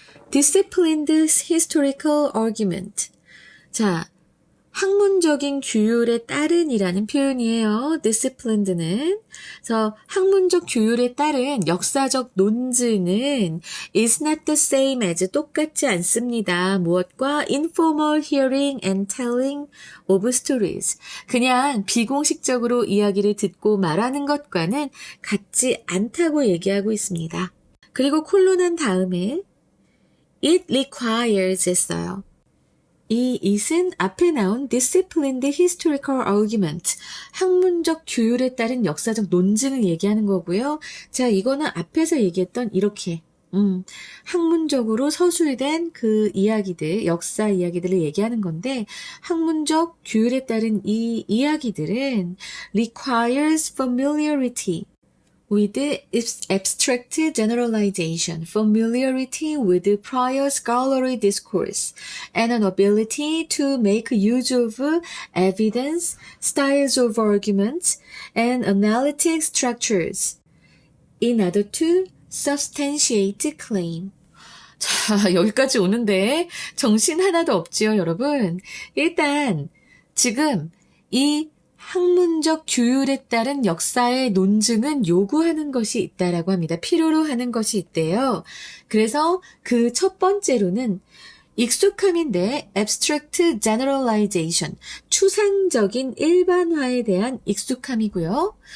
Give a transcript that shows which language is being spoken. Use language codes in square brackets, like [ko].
[en] Disciplined historical argument. 자, [ko] 학문적인 규율에 따른이라는 표현이에요. [en] disciplined는. [ko] 그래서 학문적 규율에 따른 역사적 논증은 [en] is not the same as [ko] 똑같지 않습니다. 무엇과 [en] informal hearing and telling of stories. [ko] 그냥 비공식적으로 이야기를 듣고 말하는 것과는 같지 않다고 얘기하고 있습니다. 그리고 콜론한 다음에 [en] it requires [ko] 했어요. 이 it은 앞에 나온 [en] disciplined historical argument, [ko] 학문적 규율에 따른 역사적 논증을 얘기하는 거고요. 자, 이거는 앞에서 얘기했던 이렇게 학문적으로 서술된 그 이야기들, 역사 이야기들을 얘기하는 건데 학문적 규율에 따른 이 이야기들은 [en] requires familiarity with abstract generalization, familiarity with prior scholarly discourse, and an ability to make use of evidence, styles of argument, and analytic structures in order to substantiate claim. [ko] 자, 여기까지 오는데 정신 하나도 없지요, 여러분. 일단 지금 이 학문적 규율에 따른 역사의 논증은 요구하는 것이 있다라고 합니다. 필요로 하는 것이 있대요. 그래서 그 첫 번째로는 익숙함인데 abstract generalization, 추상적인 일반화에 대한 익숙함이고요.